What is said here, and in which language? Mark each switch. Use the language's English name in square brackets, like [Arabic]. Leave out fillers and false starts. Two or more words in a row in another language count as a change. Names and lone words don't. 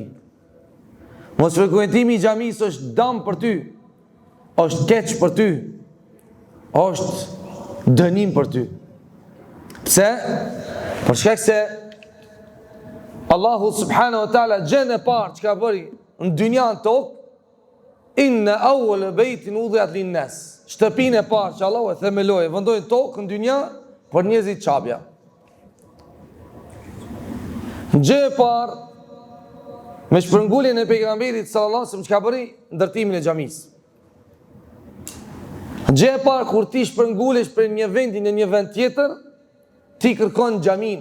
[Albanian] Mos frekuentimi I xhamisë është dëm për ty, është keq për ty, është dënim për ty. Pse? Për shkak se Allahu [Arabic] سبحانه وتعالى [Albanian] gjën e parë që ka bëri në dynjan tokë, [Arabic] إن أول بيت وضع للناس. [Albanian] Shtëpinë e parë që Allahu e themeloi, vendoi tokë në dynja për njerëzit çabja. Gjë e parë me shpërnguljen e pejgamberit [Arabic] صلى الله عليه وسلم [Albanian] që ka bëri ndërtimin e xhamisë. Gjë e parë kur ti shpërngulesh për një vendi në një vend tjetër, ti kërkon xhamin.